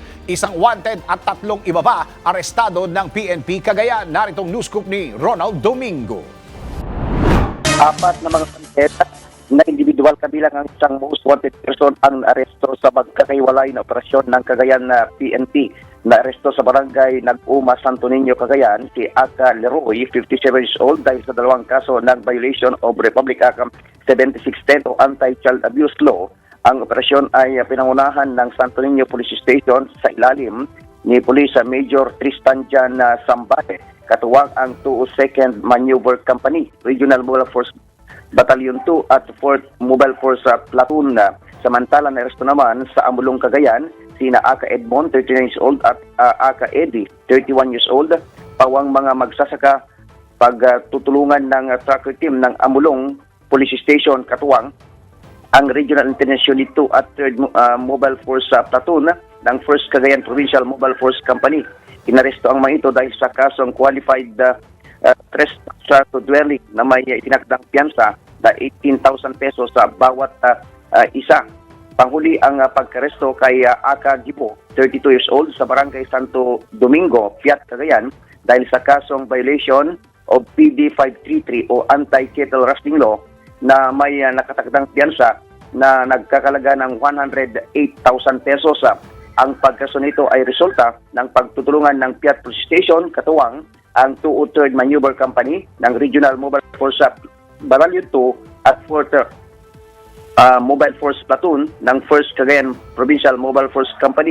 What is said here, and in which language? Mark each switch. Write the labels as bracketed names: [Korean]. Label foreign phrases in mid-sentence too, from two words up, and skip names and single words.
[Filipino] Isang wanted at 3 iba pa arestado ng PNP Cagayan. Naritong news scoop ni Ronald Domingo. 4 na mga wanted na individual kabilang ang isang [English] most wanted person [Filipino] ang aresto sa magkakaiwalay na operasyon ng Cagayan na PNP. Na-aresto sa barangay Nag-Uma, Santo Niño, Cagayan si Aka Leroy, [English] 57 years old, [Filipino] dahil sa 2 kaso ng [English] violation of Republic Act 7610 [Filipino] o Anti-Child Abuse Law. Ang operasyon ay pinangunahan ng Santo Niño Police Station sa ilalim ni Police Major Tristan Jan Sambate, katuwang ang 202nd Maneuver Company, Regional Mobile Force Battalion 2 at 4th Mobile Force Platoon. Samantalang na-aresto naman sa Amulong, Cagayan, sina Aka Edmond, [English] 39 years old, [Filipino] at Aka Eddie, [English] 31 years old, [Filipino] pawang mga magsasaka pagtutulungan ng [English] tracker team [Filipino] ng Amulong Police Station, katuwang ang Regional International 2 at 3rd Mobile Force Platoon ng 1st Cagayan Provincial Mobile Force Company. Inaresto ang mga ito dahil sa kasong [English] qualified trespass to dwelling [Filipino] na may itinakdang piyansa na 18,000 pesos sa bawat isa. Panghuli ang pagkaresto kay Aka Gibo, [English] 32 years old, [Filipino] sa Barangay Santo Domingo, Piat, Cagayan, dahil sa kasong [English] violation of PD 533 [Filipino] o Anti-Cattle Rusting Law na may nakatakdang piyansa na nagkakalaga ng 108,000 pesos. Ang pagkaso nito ay resulta ng pagtutulungan ng Piat Police Station, katuwang ang 203rd Maneuver Company ng Regional Mobile Force Battalion 2 at 4th Mobile Force Platoon ng 1st Cagayan Provincial Mobile Force Company.